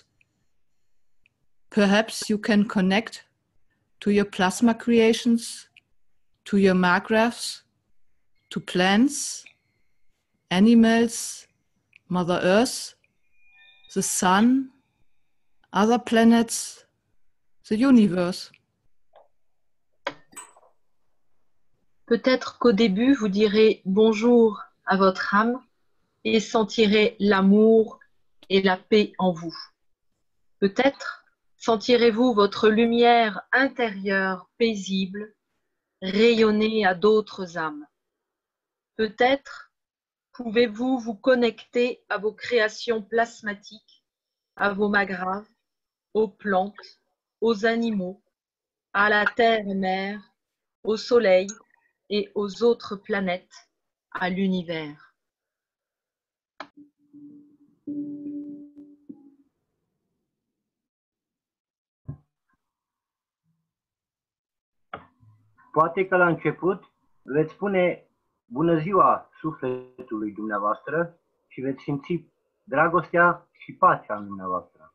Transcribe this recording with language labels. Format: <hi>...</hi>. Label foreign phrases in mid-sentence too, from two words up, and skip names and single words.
<en>Perhaps you can connect to your plasma creations, to your margraphs, to plants, animals, Mother Earth, the sun, other planets, the universe.</en> <fr>Peut-être qu'au début, vous direz bonjour à votre âme et sentirez l'amour et la paix en vous. Peut-être sentirez-vous votre lumière intérieure paisible rayonner à d'autres âmes. Peut-être pouvez-vous vous connecter à vos créations plasmatiques, à vos magraves, aux plantes, aux animaux, à la terre-mère, au soleil et aux autres planètes, à l'univers.</fr> <ro>Poate că la început veți spune bună ziua sufletului dumneavoastră și veți simți dragostea și pacea în dumneavoastră.</ro>